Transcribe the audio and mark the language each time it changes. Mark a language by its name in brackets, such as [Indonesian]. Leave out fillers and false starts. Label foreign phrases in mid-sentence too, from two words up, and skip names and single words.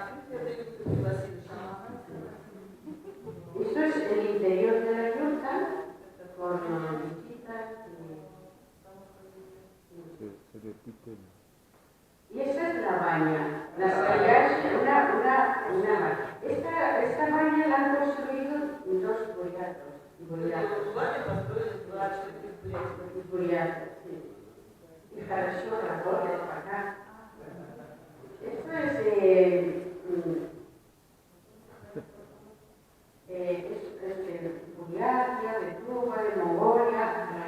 [Spanish] Esto es el interior de la yurta con visitas y esta es la baña. Las calles, esta baña la han construido dos buriatos, sí. [Russian] Y хорошо работает пока. [Spanish] Esto es de Buriatia, de Cuba, de Mongolia.